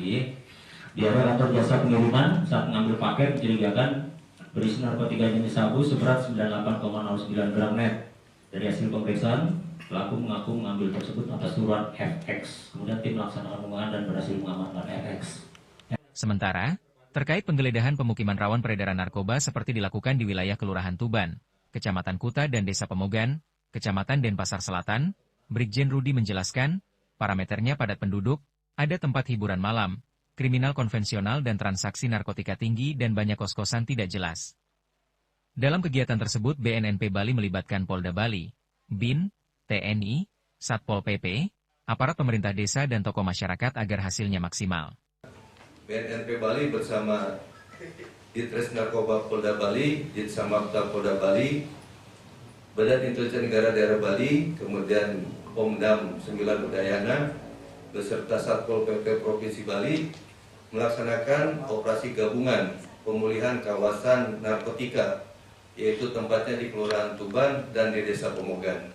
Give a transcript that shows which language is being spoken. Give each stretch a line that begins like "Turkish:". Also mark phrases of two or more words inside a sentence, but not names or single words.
Indonesian: Dia kantor jasa pengiriman saat mengambil paket mencurigakan berisi narkotika jenis sabu seberat 98,09 gram net. Dari hasil pemeriksaan, pelaku mengaku mengambil tersebut atas surat FX. Kemudian tim melaksanakan pengembangan dan berhasil mengamankan FX. Sementara, terkait penggeledahan pemukiman rawan peredaran narkoba seperti dilakukan di wilayah Kelurahan Tuban, Kecamatan Kuta dan Desa Pemogan, Kecamatan Denpasar Selatan, Brigjen Rudi menjelaskan, parameternya padat penduduk, ada tempat hiburan malam, kriminal konvensional dan transaksi narkotika tinggi dan banyak kos-kosan tidak jelas. Dalam kegiatan tersebut BNNP Bali melibatkan Polda Bali, BIN, TNI, Satpol PP, aparat pemerintah desa dan tokoh masyarakat agar hasilnya maksimal. BNNP Bali bersama Ditres Narkoba Polda Bali, Ditsamapta Polda Bali, Badan Intelijen Negara Daerah Bali, kemudian Pomdam 9 Udayana, beserta Satpol PP Provinsi Bali, melaksanakan operasi gabungan pemulihan kawasan narkotika, yaitu tempatnya di Kelurahan Tuban dan di Desa Pemogan.